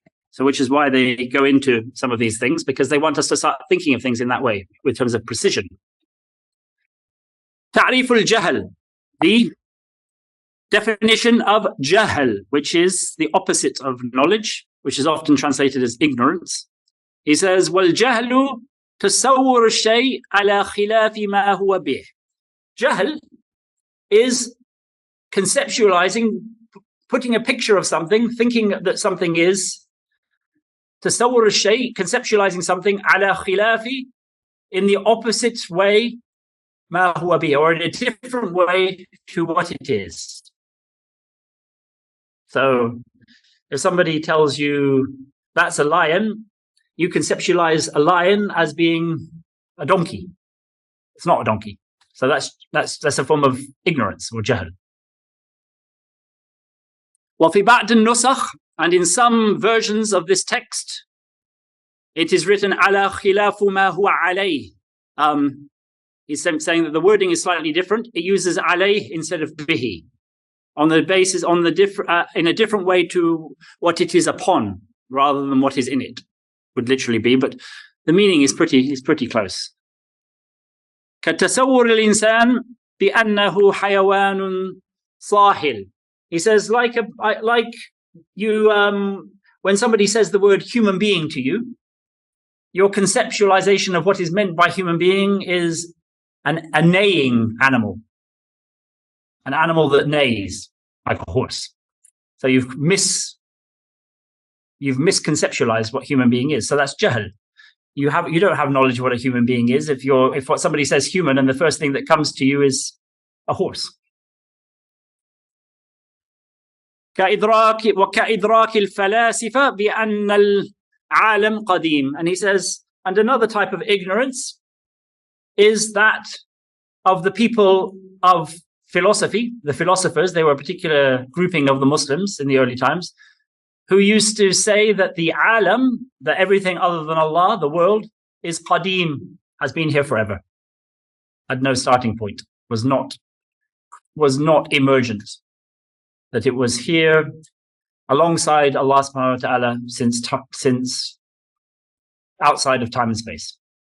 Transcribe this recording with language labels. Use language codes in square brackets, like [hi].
[en] So which is why they go into some of these things, because they want us to start thinking of things in that way, in terms of precision. Ta'rif al-jahl, the definition of jahl, which is the opposite of knowledge, which is often translated as ignorance. [ar] He says, وَالْجَهْلُ تَصَوُّرُ الشَّيْءِ عَلَى خِلَافِ مَا هُوَ بِهِ. [en] Jahl is conceptualizing, putting a picture of something, thinking that something is, tasawwur al-shay, conceptualizing something, ala khilafi, in the opposite way, ma huwa bi, or in a different way to what it is. So if somebody tells you that's a lion, you conceptualize a lion as being a donkey. It's not a donkey. So that's a form of ignorance or jahl. [ar] وفي بعض النسخ, [en] and in some versions of this text, it is written [ar] على خلاف ما هو عليه. [en] He's saying that the wording is slightly different. It uses عليه instead of bihi, on the basis, in a different way to what it is upon, rather than what is in it, would literally be. But the meaning is pretty close. [ar] كتصور الإنسان بأنه حيوان صاحل. [en] He says, like you, when somebody says the word human being to you, your conceptualization of what is meant by human being is a neighing animal, an animal that neighs like a horse. So you've misconceptualized what human being is. So that's jahl. You don't have knowledge of what a human being is if what somebody says human and the first thing that comes to you is a horse. [ar] وكإدراك الفلاسفة بأن العالم قديم. [en] And he says, and another type of ignorance is that of the people of philosophy, the philosophers. They were a particular grouping of the Muslims in the early times who used to say that the alam, that everything other than Allah, the world, is qadim, has been here forever, had no starting point, was not emergent, that it was here alongside Allah subhanahu wa ta'ala since outside of time and space.